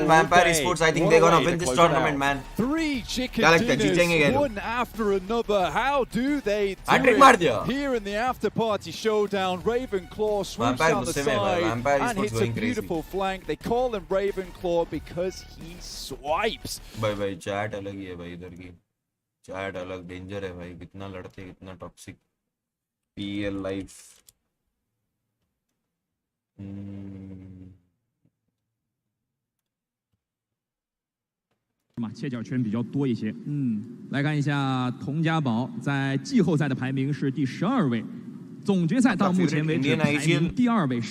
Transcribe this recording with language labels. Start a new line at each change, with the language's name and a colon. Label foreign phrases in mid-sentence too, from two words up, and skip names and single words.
English: Vampire Esports, I think they're gonna win this tournament, man. 3 chicken dinners. One after another. How do they do it? Here in the Afterparty Showdown, Ravenclaw swoops down the side and hits a beautiful flank. They call him Ravenclaw because he swipes.
Hindi: भाई चैट अलग ही है भाई इधर की. चैट अलग डेंजर है भाई. कितना लड़ते हैं, कितना टॉक्सिक.
English: PL life.
Chinese: 切角圈比较多一些。来看一下佟家宝在季后赛的排名是第12位，总决赛到目前为止排名第2位。